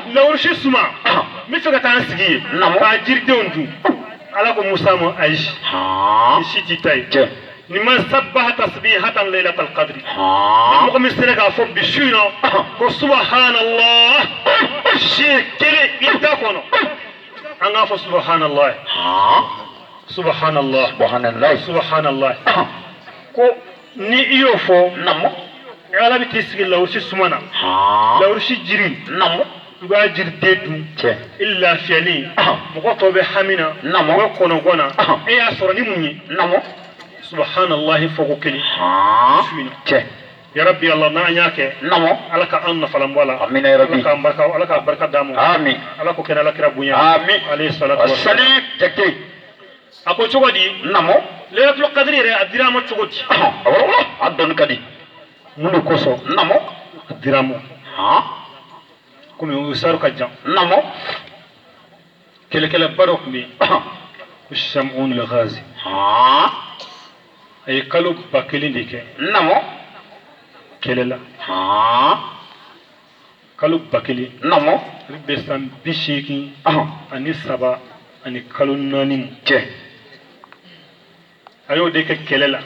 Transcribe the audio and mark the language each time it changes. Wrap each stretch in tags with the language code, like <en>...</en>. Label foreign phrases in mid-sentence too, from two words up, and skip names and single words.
<bm>lawuru si suma n bɛ fɛ ka taa n sigi yen k'a jiridenw dun ala ko musa ma ayi ni si t'i ta ye ni</bm> <ar>من سبح تسبيحة ليلة القدر</ar> <bm>ni mɔgɔ min sera k'a fɔ bi su in na ko subhanallah siɲɛ kelen i da kɔnɔ an k'a fɔ</bm> <ar>سبحان الله سبحان الله سبحان الله</ar> <bm>ko ni i y'o fɔ namo ala bɛ t'i sigi lawurusi suma na lawurusi jiri namo i b'a jiriden dun i lafiyalen mɔgɔ tɔw bɛ hami na u bɛ kɔnɔgɔn na e y'a sɔrɔ ni mun ye namo subhanallahi fɔ ko kelen su in na</bm> <ar>يا ربي الله</ar> <bm>n'an y'a kɛ namo ala ka an nafalan bɔ a la</bm> <ar>آمين يا ربي</ar> <bm>ala ka barika d'a ma amin ala ko kɛnɛ alakira bonya amin</bm> <ar>عليه الصلاة و</ar> <bm>asali jate a ko cogo di namo laylatul qadri yɛrɛ a dira ma cogo di a dɔnni ka di mun de kosɔn namo a dira ma komi o saru ka jan namo kɛlɛkɛlɛba dɔ tun bɛ yen ko shamun al-ghazi a ye kalo 1000 de kɛ namo kɛlɛ la kalo 1000 namo ale bɛ san 83 ani kalo 4 a y'o de kɛ kɛlɛ la</bm>